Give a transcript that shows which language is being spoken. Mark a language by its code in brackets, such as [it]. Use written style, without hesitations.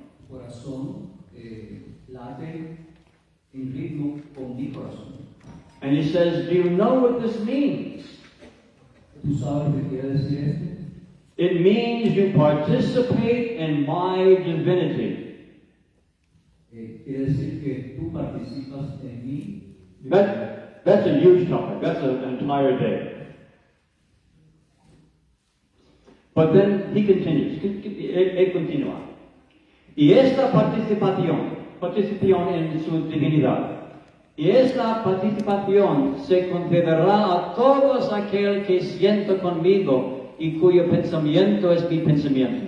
[es] Corazón late en ritmo con mi corazón. [en] And he says, do you know what this means? [es] ¿Tú sabes qué quiere decir esto? [en] It means you participate in my divinity. [es] Quiere decir que tú participas en mí. [en] That's a huge topic. That's an entire day. But then he continues. [es] Él continúa. Y esta participación en su divinidad, y esta participación se concederá a todos aquel que sienta conmigo y cuyo pensamiento es mi pensamiento.